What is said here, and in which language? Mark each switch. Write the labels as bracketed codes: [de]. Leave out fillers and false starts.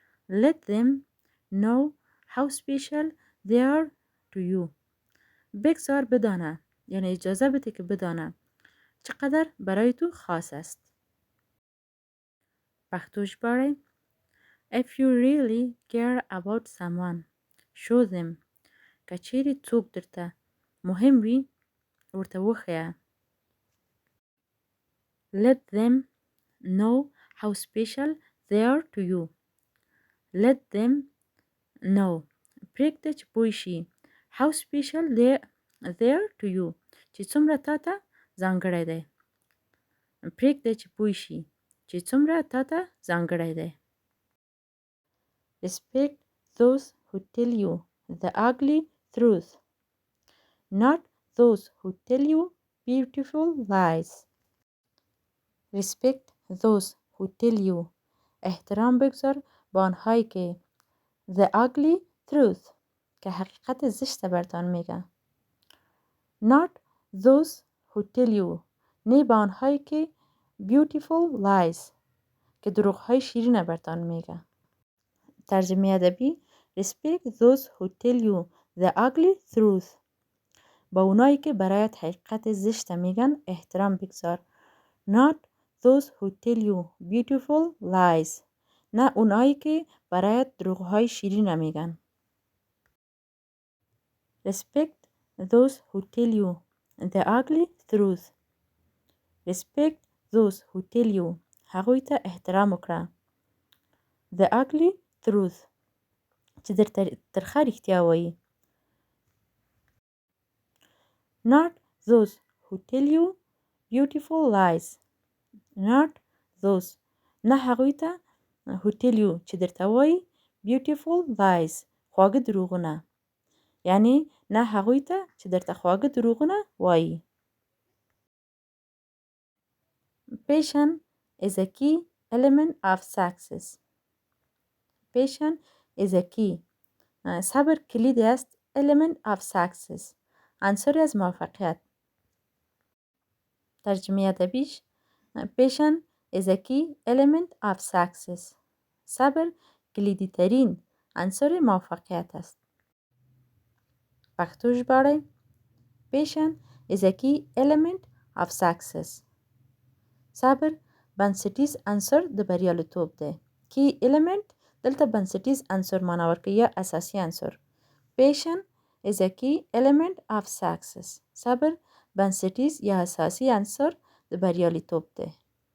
[en] Let them know how special they are to you، [fa] بگذار بدانه، یعنی اجازه بده که بدانه چقدر برای تو خاص است. [ps] پښتوش باره [en] If you really care about someone, show them. [ps] که چیرې څوک درته مهم وي ورته وښیه. [en] Let them know how special they are to you. Let them know. [ps] پرېږده چې پوه شي. [en] How special they are to you. [ps] چې څومره تا ته ځانګړی دی. پرېږده چې پوه شي چې څومره تا ته ځانګړی دی. [en] Respect those who tell you the ugly truth, not those who tell you beautiful lies. Respect those who tell you. [fa] احترام بگذار با آنهایی که [en] the ugly truth [fa] که حقیقت زشت برتان میگه. [en] Not those who tell you. [fa] نه با آنهایی که [en] beautiful lies [fa] که دروغهای شیرین برتان میگه. ترجمه ادبی [en] Respect those who tell you the ugly truth. [fa] با اونایی که برایت حقیقت زشت میگن احترام بگذار. [en] Not those who tell you beautiful lies. [fa] نه اونایی که برایت دروغهای شیرین میگن. [en] Respect those who tell you the ugly truth. Respect those who tell you. [ps] هغوی ته احترام وکړه. [en] The ugly truth. [ps] چې در ترخه رښتیا وایي. [en] Not those who tell you beautiful lies. Not those. [ps] نه هغوی ته [en] who tell you [ps] چې درته وایي [en] beautiful lies. [ps] خواږه دروغونه. یعنی نه هغوی ته چې درته خواږه دروغونه وایي. [en] Patience is a key element of success. Patience is a key. [fa] صبر کلید است. [en] Element of success. [fa] عنصری از موفقیت. ترجمه ادبیش [en] Patience is a key element of success. [fa] صبر کلیدی ترین عنصر موفقیت است. [ps] پښتو ژباړه [en] Patience is a key element of success. [ps] صبر بنسټیز عنصر د بریالیتوب دی. [en] Key element [ps] دلته بنسټیز عنصر معنا ورکوي یا اساسي عنصر. [en] Patience is a key element of success. [ps] صبر بنسټیز یا اساسي عنصر د بریالیتوب دی.